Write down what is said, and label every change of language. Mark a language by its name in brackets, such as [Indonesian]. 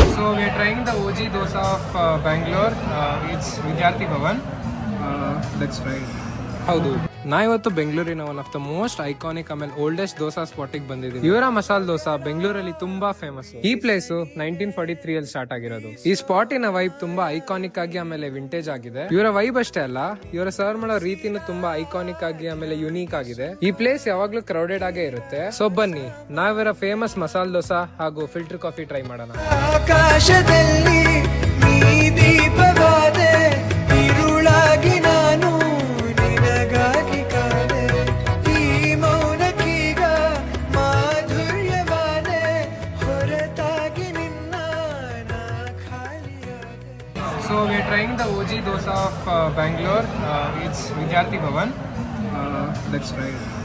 [English] So we are trying the OG dosa of Bangalore. It's Vidyarthi Bhavan. Let's try it. [Kannada] ಹೌದು, ನಾ ಇವತ್ತು ಬೆಂಗಳೂರಿನ [English] one of the most iconic [Kannada] ಆಮೇಲೆ oldest dosa spot ಬಂದಿದ್ದೀವಿ. ಇವರ ಮಸಾಲ ದೋಸಾ ಬೆಂಗಳೂರಲ್ಲಿ ತುಂಬಾ ಫೇಮಸ್. ಈ ಪ್ಲೇಸ್ 1943 ಅಲ್ಲಿ ಸ್ಟಾರ್ಟ್ ಆಗಿರೋದು. ಈ ಸ್ಪಾಟಿನ ವೈಬ್ ತುಂಬಾ ಐಕಾನಿಕ್ ಆಗಿ ಆಮೇಲೆ ವಿಂಟೇಜ್ ಆಗಿದೆ. ಇವರ ವೈಬ್ ಅಷ್ಟೇ ಅಲ್ಲ, ಇವರ ಸರ್ವ್ ಮಾಡೋ ರೀತಿನೂ ತುಂಬಾ ಐಕಾನಿಕ್ ಆಗಿ ಆಮೇಲೆ ಯುನೀಕ್ ಆಗಿದೆ. ಈ ಪ್ಲೇಸ್ ಯಾವಾಗ್ಲೂ ಕ್ರೌಡೆಡ್ ಆಗೇ ಇರುತ್ತೆ. ಸೊ ಬನ್ನಿ, ನಾವಿವರ ಫೇಮಸ್ ಮಸಾಲ ದೋಸಾ ಹಾಗೂ ಫಿಲ್ಟರ್ ಕಾಫಿ ಟ್ರೈ ಮಾಡೋಣ. ಆಕಾಶದಲ್ಲಿ ನೀ ದೀಪವಾದೆ, ಇರುಳಾಗಿ ನಾನು ನಿನಗಾಗಿ ಕಾದೆ, ಈ ಮೌನಕ್ಕೀಗ ಮಾಧುರ್ಯವಾದೆ, ಹೊರತಾಗಿ ನಿನ್ನ ನಾ ಖಾಲಿಯಾದೆ. [English] So we are trying the OG dosa of Bangalore. It's Vidyarthi Bhavan. Let's try it.